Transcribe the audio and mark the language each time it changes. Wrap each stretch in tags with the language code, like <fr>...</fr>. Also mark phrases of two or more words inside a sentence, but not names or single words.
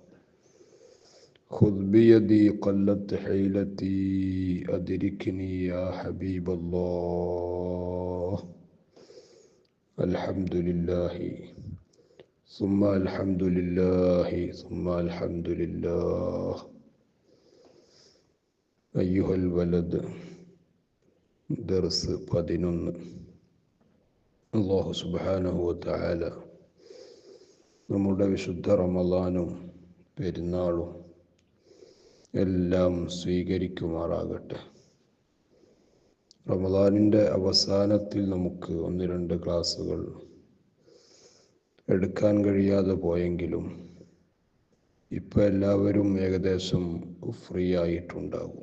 <ar>خذ بيدي قلت حيلتي أدركني يا حبيب الله. الحمد لله ثم الحمد لله ثم الحمد لله. أيها الولد درس 11. الله سبحانه وتعالى</ar> <ml>നമ്മുടെ വിശുദ്ധ റമളാനും പെരുന്നാളും എല്ലാം സ്വീകരിക്കുമാറാകട്ടെ. റമളാനിൻ്റെ അവസാനത്തിൽ നമുക്ക് 1-2 ക്ലാസ്സുകൾ എടുക്കാൻ കഴിയാതെ പോയെങ്കിലും ഇപ്പോൾ എല്ലാവരും ഏകദേശം ഫ്രീ ആയിട്ടുണ്ടാകും.</ml>